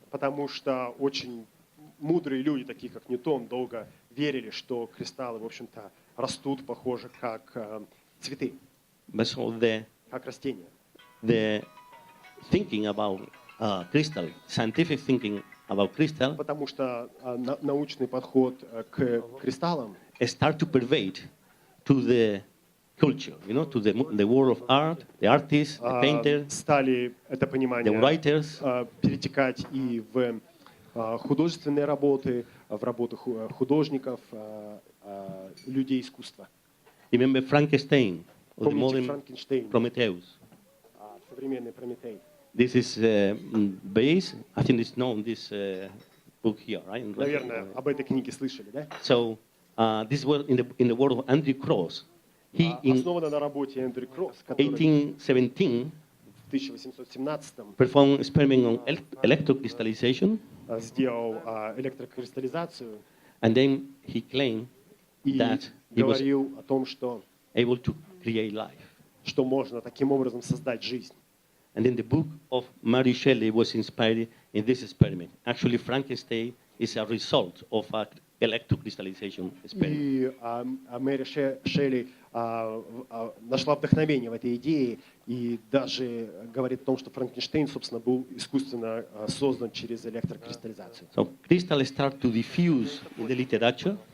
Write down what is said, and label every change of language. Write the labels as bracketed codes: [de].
[ru] Потому что очень мудрые люди, такие как Ньютон, долго верили, что кристаллы, в общем-то, растут, похоже, как цветы, как растения. [en] The thinking about crystal, scientific thinking about crystal, [ru] потому что научный подход к кристаллам [en] start to pervade to the culture, you know, to the world of art, the artists, the painters, [ru] стали это понимание [en] the writers, [ru] перетекать и в художественные работы, в работы художников, людей искусства. [en] Remember Frankenstein, or the modern [ru] Франкенштейн, [en] Prometheus. [ru] Современный Прометей. [en] This is based, I think it's known, this book here, right? [ru] Наверное, об этой книге слышали, да? [en] So, this was in the world of Andrew Cross. He [ru] основана на работе Эндрю Кросс, который [en] 1817 [ru] в 1817 [en] performed experiment on electrocrystallization, [ru] сделал электрокристаллизацию, [en] and then he claimed that he was [ru] говорил о том, что [en] able to create life. [ru] Что можно таким образом создать жизнь. [en] And then the book of Mary Shelley was inspired in this experiment. Actually, Frankenstein is a result of an electrocrystallization experiment. [ru] И Мэри Шелли нашла вдохновение в этой идее и даже говорит о том, что Франкенштейн, собственно, был искусственно создан через электрокристаллизацию. [en] So crystals start to diffuse in the literature.